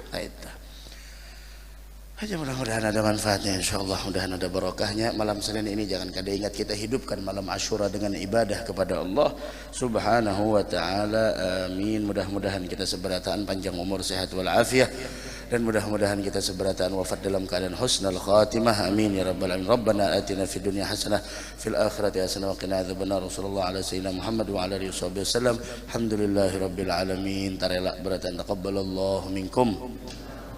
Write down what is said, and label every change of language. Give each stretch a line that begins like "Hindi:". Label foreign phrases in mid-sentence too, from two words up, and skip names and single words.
Banjar: Itu aja, mudah-mudahan ada manfaatnya insyaallah, mudah-mudahan ada barokahnya. Malam Senin ini jangan kada ingat kita hidupkan malam Asyura dengan ibadah kepada Allah
Arabic: سبحانه وتعالى.
Banjar: Amin. Mudah-mudahan kita seberataan panjang umur, sehat wal afiah, dan mudah-mudahan kita seberataan wafat dalam keadaan
Arabic: حسن الخاتمة. آمين يا رب العالمين. ربنا آتنا في الدنيا حسنة في الآخرة حسنة وقنا عذاب النار. رسول الله على سيدنا محمد وعلى آله وسلم. الحمد لله رب العالمين.
Banjar: Tarela beratan
Arabic: تقبل الله منكم.